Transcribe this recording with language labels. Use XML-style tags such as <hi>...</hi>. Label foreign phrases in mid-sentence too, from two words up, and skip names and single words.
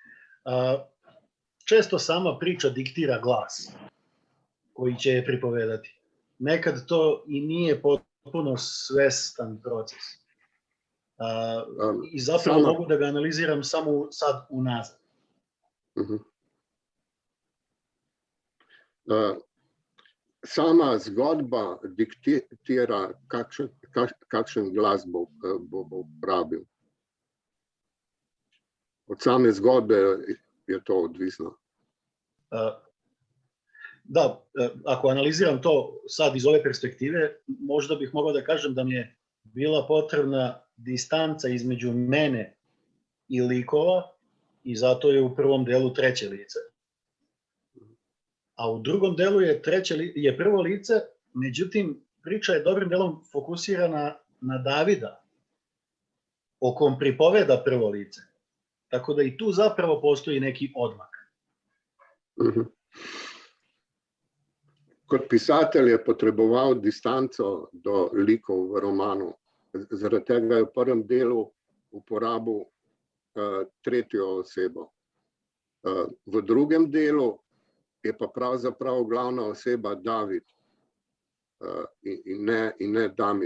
<sr>Često sama priča diktira glas koji će je pripovedati. Nekad to i nije potpuno svestan proces. I zapravo mogu da ga analiziram samo sad unazad.</sr> <sl>Sama zgodba diktira, kakšen glas bo uporabil. Od same zgodbe je to odvisno.</sl> <sr>Da, ako analiziram to sad iz ove perspektive, možda bih mogao da kažem da mi je bila potrebna distanca između mene i likova i zato je u prvom delu treće lice. A u drugom delu je prvo lice, međutim, priča je dobrim delom fokusirana na Davida, o kom pripoveda prvo lice. Tako da i tu zapravo postoji neki odmak.</sr> <sl>Kot pisatelj je potreboval distanco do likov v romanu. Zaradi tega je v prvem delu uporabil tretjo osebo. V drugem delu je pa pravzaprav glavna oseba David in ne Damir.</sl>